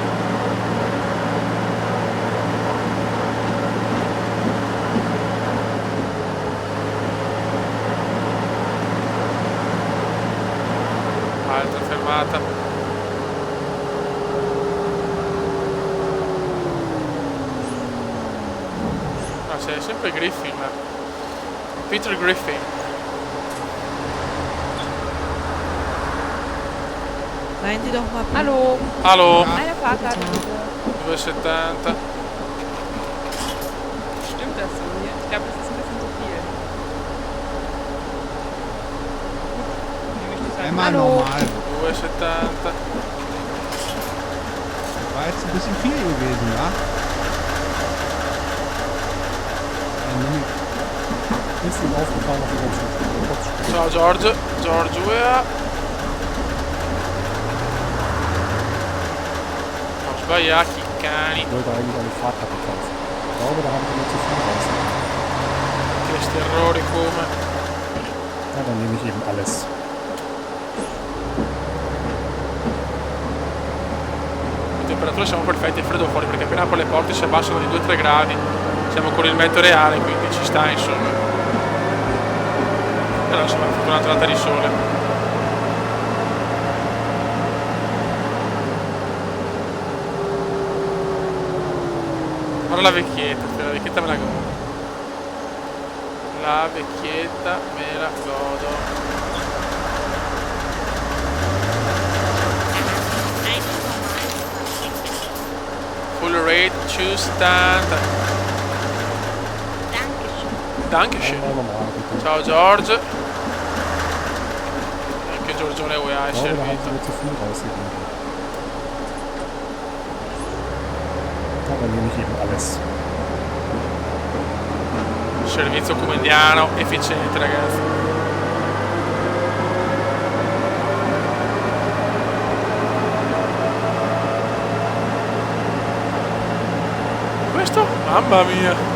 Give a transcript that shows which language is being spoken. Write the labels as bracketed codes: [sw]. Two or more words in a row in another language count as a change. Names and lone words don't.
[it] Altra fermata. C'è sempre Griffin. Peter Griffin. [de] Seien Sie doch mal... Hallo. Hallo. Eine Fahrkarte bitte. 2,70. Stimmt das so hier? Ich glaube, das ist ein bisschen zu viel. Nehme ich das halt. Einmal Hallo. normal. 2,70. War jetzt ein bisschen viel gewesen, ja? Ist ihm aufgefallen, dass er ganz [it] Ciao George. Giorgia. Non sbagliati, cani. [de] Ich wollte eigentlich eine Fahrkarte kaufen. Ich glaube, da haben sie mir zu viel raus. [it] Questi errori come. [de] Ja, dann nehme ich eben alles. [it] Le temperature siamo perfette, è freddo fuori perché appena apro le porte si abbassano di 2-3 gradi. Siamo con il meteo reale, quindi ci sta insomma. Però insomma è una giornata di sole. Guarda la vecchietta me la godo. La vecchietta me la godo. [en] Full rate, choose stand. [de] Dankeschön. Einmal normal, bitte. [it] Ciao George. Anche Giorgione UEA è [de] Ich glaube, da haben [it] servito. [de] sie mir zu viel rausgegeben. Aber nehme ich eben alles. [it] Servizio comundiano, efficiente ragazzi. Questo? Mamma mia.